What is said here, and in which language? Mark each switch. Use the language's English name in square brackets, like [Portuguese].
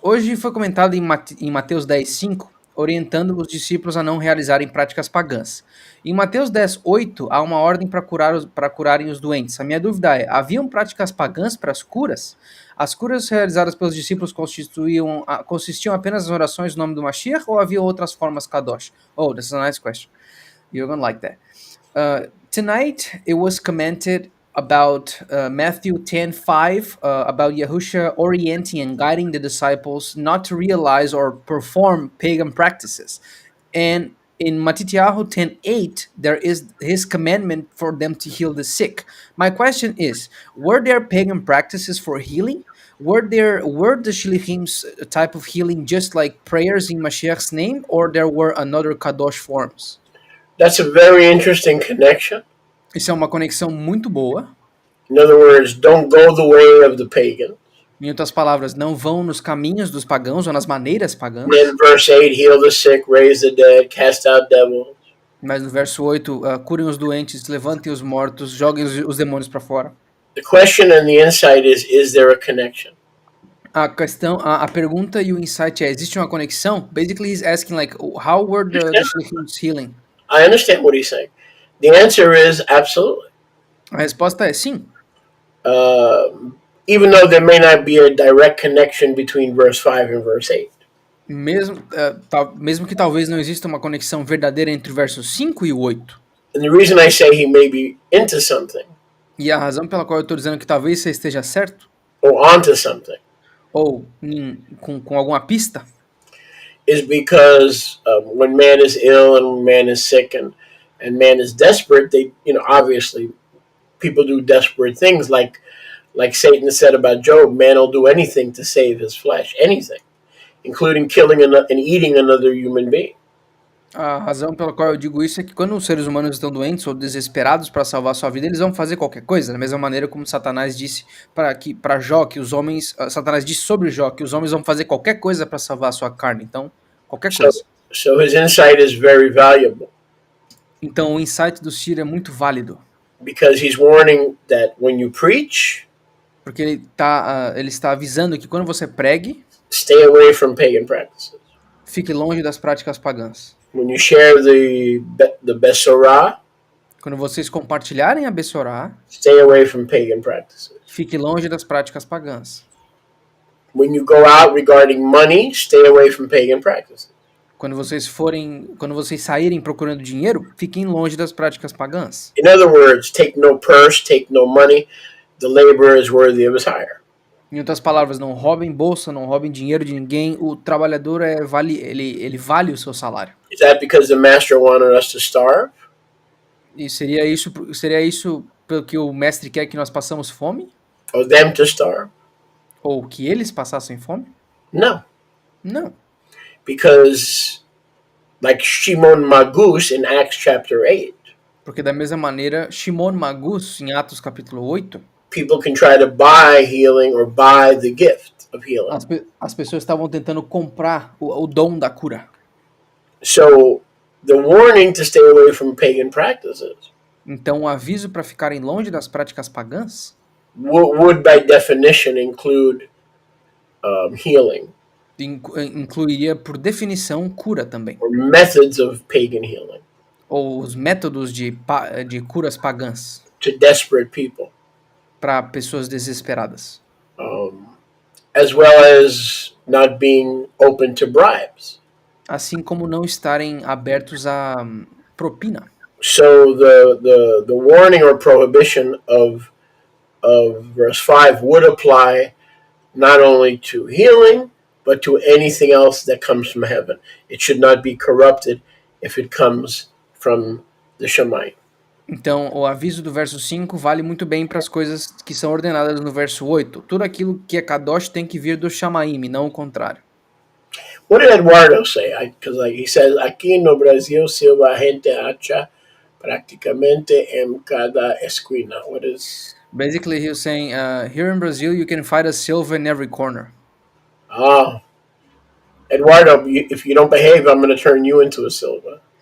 [Portuguese] Hoje foi comentado em Mateus 10:5, orientando os discípulos a não realizarem práticas pagãs. Em Mateus 10:8, há uma ordem para curarem os doentes. A minha dúvida é, haviam práticas pagãs para as curas? As curas realizadas pelos discípulos consistiam apenas nas orações no nome do Mashiach ou havia outras formas kadosh? [English] Oh, this is a nice question. You're gonna like that. Tonight, it was commented about Matthew 10:5, about Yahusha orienting and guiding the disciples not to realize or perform pagan practices. And in Matityahu 10:8, there is his commandment for them to heal the sick. My question is, were there pagan practices for healing? Were the Shilichim's type of healing just like prayers in Mashiach's name, or there were another Kadosh forms? That's a very interesting connection. [Portuguese] Isso é uma conexão muito boa. [English] In other words, don't go the way of the pagan. [Portuguese] Em outras palavras, não vão nos caminhos dos pagãos ou nas maneiras pagãs. [English] In verse 8, heal the sick, raise the dead, cast out devils. [Portuguese] Mas no verso 8, curem os doentes, levantem os mortos, joguem os demônios para fora. [English] The question and the insight is there a connection? [Portuguese] A pergunta e o insight é, existe uma conexão? [English] Basically, he's asking like, how were the Shilichim's healing? I understand what he's saying. The answer is absolutely. [Portuguese] A resposta é sim. [English] Even though there may not be a direct connection between verse 5 and verse 8. [Portuguese] Mesmo que talvez não exista uma conexão verdadeira entre o verso 5 e o 8. [English] And the reason I say he may be into something. [Portuguese] E a razão pela qual eu estou dizendo que talvez você esteja certo. [English] Or onto something. [Portuguese] Ou com alguma pista. [English] Is because when man is ill and when man is sick and man is desperate, they, obviously people do desperate things like Satan said about Job, man will do anything to save his flesh, anything, including killing and eating another human being. [Portuguese] A razão pela qual eu digo isso é que quando os seres humanos estão doentes ou desesperados para salvar sua vida, eles vão fazer qualquer coisa, da mesma maneira como Satanás disse para Jó, que os homens, Satanás disse sobre Jó, que os homens vão fazer qualquer coisa para salvar a sua carne, então, qualquer coisa. [English] So his insight is very valuable. [Portuguese] Então o insight do Ciro é muito válido. [English] Because he's warning that when you preach, [Portuguese] porque ele está avisando que quando você pregue, [English] stay away from pagan practices. [Portuguese] Fique longe das práticas pagãs. [English] When you share the Besorah, [Portuguese] quando vocês compartilharem a Besorah, [English] stay away from pagan practices. [Portuguese] Fique longe das práticas pagãs. [English] When you go out regarding money, stay away from pagan practices. [Portuguese] Quando vocês saírem procurando dinheiro, fiquem longe das práticas pagãs. [English] In other words, take no purse, take no money. The laborer is worthy of his hire. [Portuguese] Em outras palavras, não roubem bolsa, não roubem dinheiro de ninguém. O trabalhador ele vale o seu salário. [English] Is that because the master wanted us to starve? [Portuguese] E seria isso pelo que o mestre quer que nós passamos fome? [English] Or them to starve? [Portuguese] Ou que eles passassem fome? [English] No. [Portuguese] Não. [English] Because, like Shimon Magus in Acts chapter 8. [Portuguese] Porque da mesma maneira, Shimon Magus, em Atos capítulo 8, [English] people can try to buy healing or buy the gift of healing. [Portuguese] As pessoas estavam tentando comprar o dom da cura. [English] So, the warning to stay away from pagan practices. [Portuguese] Então, o aviso para ficarem longe das práticas pagãs [English] would by definition include healing. [Portuguese] Incluiria por definição cura também. [English] Or methods of pagan healing. [Portuguese] Ou os métodos de curas pagãs. [English] To desperate people. [Portuguese] Para pessoas desesperadas. [English] As well as not being open to bribes. [Portuguese] Assim como não estarem abertos a propina. [English] So the warning or prohibition of verse 5 would apply not only to healing, but to anything else that comes from heaven. It should not be corrupted if it comes from the Shammai. [Portuguese] Então, o aviso do verso 5 vale muito bem para as coisas que são ordenadas no verso 8. Tudo aquilo que é kadosh tem que vir do Shamaim, não o contrário. [English] What did Eduardo say? Because he says, [Portuguese] aqui no Brasil, Silva, a gente acha praticamente em cada esquina. [English] What is... Basically, he was saying, here in Brazil, you can find a silver in every corner. Oh, Eduardo, if you don't behave, I'm going to turn you into a Silva.